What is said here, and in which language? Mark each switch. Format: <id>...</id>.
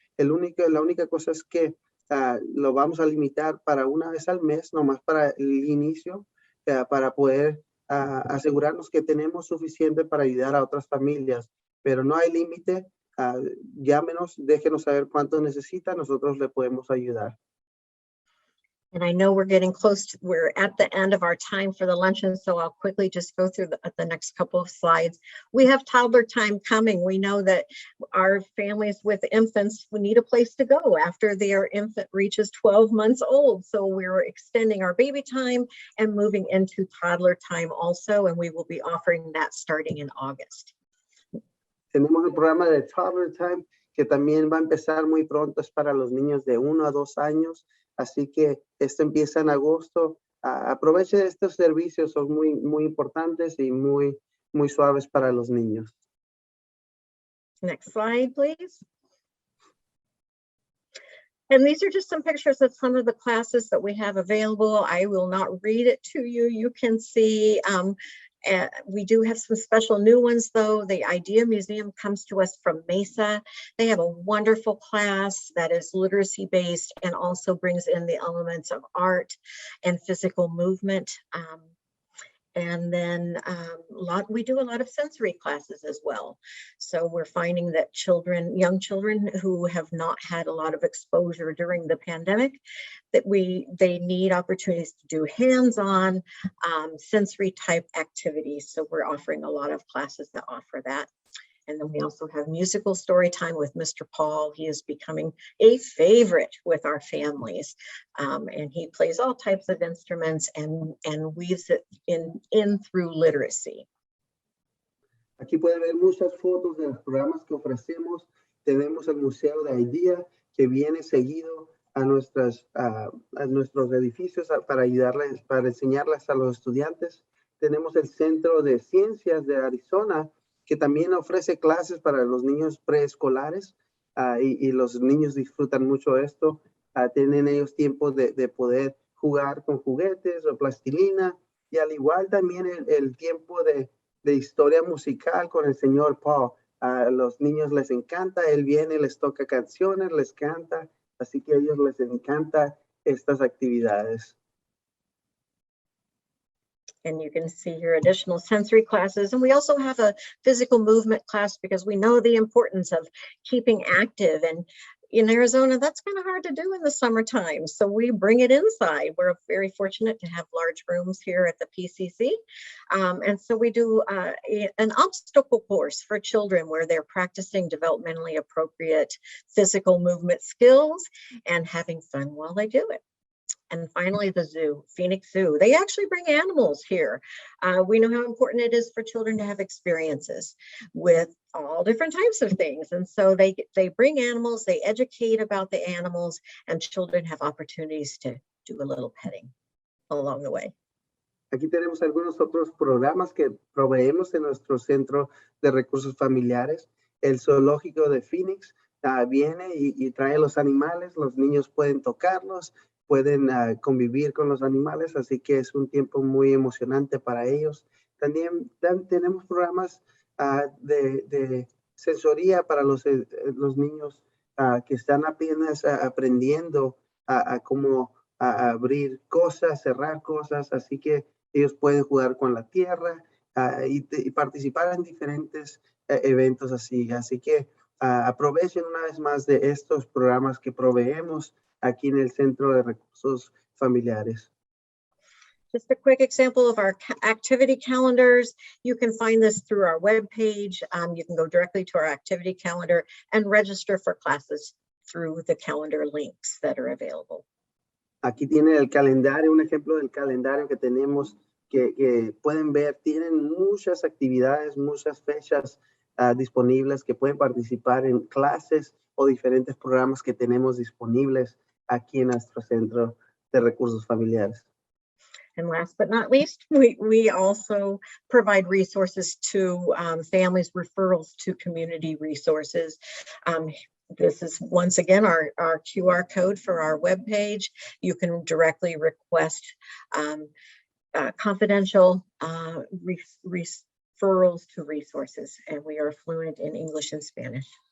<es>La única cosa es que lo vamos a limitar para una vez al mes, nomás para el inicio, para poder asegurarnos que tenemos suficiente para ayudar a otras familias. Pero no hay límite. Llámenos, déjenos saber cuánto necesita, nosotros le podemos ayudar.</es> <en>And I know we're getting close, we're at the end of our time for the luncheon, so I'll quickly just go through the next couple of slides. We have toddler time coming. We know that our families with infants, we need a place to go after their infant reaches 12 months old. So we're extending our baby time and moving into toddler time also, and we will be offering that starting in August.</en> <es>Tenemos el programa de Toddler Time, que también va a empezar muy pronto, es para los niños de 1 a 2 años. Así que esto empieza en agosto. Aproveche estos servicios, son muy importantes y muy suaves para los niños.</es> <en>Next slide, please. And these are just some pictures of some of the classes that we have available. I will not read it to you. You can see we do have some special new ones, though. The Idea Museum comes to us from Mesa. They have a wonderful class that is literacy based and also brings in the elements of art and physical movement. And then we do a lot of sensory classes as well. So we're finding that young children who have not had a lot of exposure during the pandemic, that they need opportunities to do hands-on sensory type activities. So we're offering a lot of classes that offer that. And then we also have musical story time with Mr. Paul. He is becoming a favorite with our families. And he plays all types of instruments and weaves it in through literacy.</en> <es>Aquí puede ver muchas fotos de los programas que ofrecemos. Tenemos el Museo de Idea, que viene seguido a nuestros edificios para ayudarles, para enseñarles a los estudiantes. Tenemos el Centro de Ciencias de Arizona, que también ofrece clases para los niños preescolares y los niños disfrutan mucho esto. Tienen ellos tiempo de poder jugar con juguetes o plastilina y al igual también el tiempo de historia musical con el señor Paul. A los niños les encanta, él viene, les toca canciones, les canta, así que a ellos les encanta estas actividades.</es> <en>And you can see here additional sensory classes. And we also have a physical movement class because we know the importance of keeping active. And in Arizona, that's kind of hard to do in the summertime. So we bring it inside. We're very fortunate to have large rooms here at the PCC. And so we do an obstacle course for children where they're practicing developmentally appropriate physical movement skills and having fun while they do it. And finally, the zoo, Phoenix Zoo. They actually bring animals here. We know how important it is for children to have experiences with all different types of things. And so they bring animals, they educate about the animals, and children have opportunities to do a little petting along the way.</en> <es>Aquí tenemos algunos otros programas que proveemos en nuestro Centro de Recursos Familiares. El Zoológico de Phoenix viene y trae los animales, los niños pueden tocarlos, pueden convivir con los animales, así que es un tiempo muy emocionante para ellos. También tenemos programas de sensoría para los niños que están apenas aprendiendo a cómo abrir cosas, cerrar cosas, así que ellos pueden jugar con la tierra y participar en diferentes eventos así. Así que aprovechen una vez más de estos programas que proveemos aquí en el Centro de Recursos Familiares.</es> <en>Just a quick example of our activity calendars. You can find this through our webpage. You can go directly to our activity calendar and register for classes through the calendar links that are available.</en> <es>Aquí tiene el calendario, un ejemplo del calendario que tenemos que pueden ver. Tienen muchas actividades, muchas fechas disponibles que pueden participar en clases o diferentes programas que tenemos disponibles aquí en nuestro Centro de Recursos Familiares.</es> <en>And last but not least, we also provide resources to families, referrals to community resources. This is once again our QR code for our webpage. You can directly request confidential referrals to resources, and we are fluent in English and Spanish.</en>